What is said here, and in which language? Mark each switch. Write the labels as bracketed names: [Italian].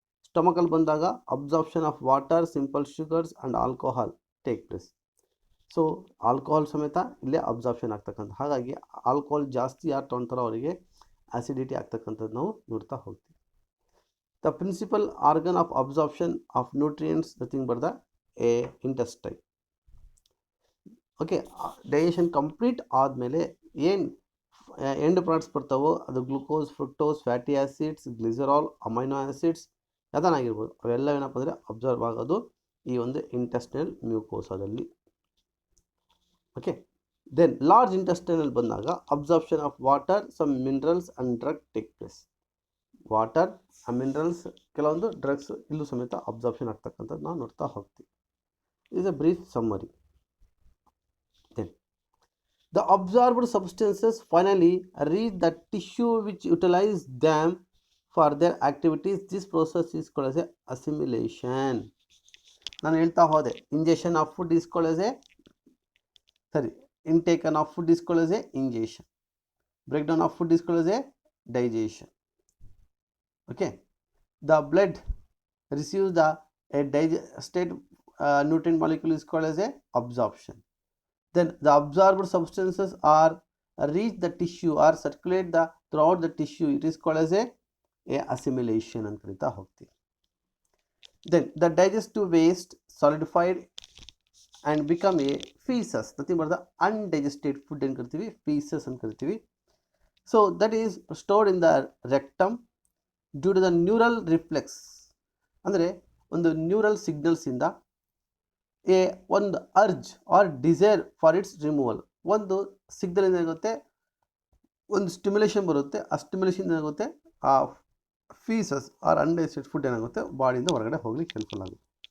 [Kannada] ಸ್ಟಮಕಲ್ಲಿ ಬಂದಾಗ [English] Absorption of water, simple sugars and alcohol take place. [Kannada] So alcohol ಸಮೇತ ಇಲ್ಲೇ absorption ಆಗ್ತಕ್ಕಂಥ, ಹಾಗಾಗಿ ಆಲ್ಕೋಹಾಲ್ ಜಾಸ್ತಿ ಯಾರು ತೊಗೊಳ್ತಾರೋ ಅವರಿಗೆ ಆಸಿಡಿಟಿ ಆಗ್ತಕ್ಕಂಥದ್ದು ನಾವು ನೋಡ್ತಾ ಹೋಗ್ತೀವಿ. [English] The principal organ of absorption of nutrients nothing but the intestine. [Kannada] Okay, digestion complete ಆದಮೇಲೆ ಏನು ಎಂಡ್ ಪ್ರಾಡಕ್ಟ್ಸ್ ಬರ್ತಾವೋ ಅದು glucose, fructose, fatty acids, glycerol, amino acids ಯಾವುದಾಗಿರ್ಬೋದು ಅವೆಲ್ಲ ಏನಪ್ಪ ಅಂದರೆ ಅಬ್ಸರ್ವ್ ಆಗೋದು ಈ ಒಂದು ಇಂಟೆಸ್ಟೈನಲ್ ಮ್ಯೂಕೋಸಾದಲ್ಲಿ. [English] Okay, then large ಇಂಟೆಸ್ಟೈನಲ್ಲಿ ಬಂದಾಗ absorption of water, some minerals and drug take place. [Kannada] Water, minerals, ಕೆಲವೊಂದು ಡ್ರಗ್ಸ್ ಇಲ್ಲೂ ಸಮೇತ ಅಬ್ಸಾರ್ಪ್ಷನ್ ಆಗ್ತಕ್ಕಂಥದ್ದು ನಾವು ನೋಡ್ತಾ ಹೋಗ್ತೀವಿ. [English] Is a brief summary. Then the absorbed substances finally reach the tissue which utilise them for their activities. This process is called a assimilation. [Kannada] ನಾನು ಹೇಳ್ತಾ ಹೋದೆ [English] Ingestion of food is called a intake of food is called a ingestion. Break down of food is called a digestion. Okay, the blood receives the digested nutrient molecule is called as a absorption. Then the absorbed substances are reach the tissue or circulate throughout the tissue. It is called as a assimilation [Kannada] ಅಂತ ಕರೀತಾ ಹೋಗ್ತೀವಿ. [English] Then the digestive waste solidified and become a feces. nothing but the undigested food [Kannada] ಏನು ಕರಿತೀವಿ [English] feces [Kannada] ಅಂತ ಕರಿತೀವಿ. [English] So that is stored in the rectum due to the neural reflex. [Kannada] ಅಂದರೆ ಒಂದು [English] Neural ಸಿಗ್ನಲ್ಸಿಂದ ಒಂದು urge or desire for its removal. [Kannada] ಒಂದು signal ಏನಾಗುತ್ತೆ, ಒಂದು ಸ್ಟಿಮ್ಯುಲೇಷನ್ ಬರುತ್ತೆ, ಆ ಸ್ಟಿಮ್ಯುಲೇಷನ್ ಏನಾಗುತ್ತೆ ಆ ಫೀಸಸ್ ಆರ್ ಅನ್ಡೈಜೆಸ್ಟೆಡ್ ಫುಡ್ ಏನಾಗುತ್ತೆ ಬಾಡಿಯಿಂದ ಹೊರಗಡೆ ಹೋಗ್ಲಿಕ್ಕೆ ಹೆಲ್ಪ್ಫುಲ್ ಆಗುತ್ತೆ.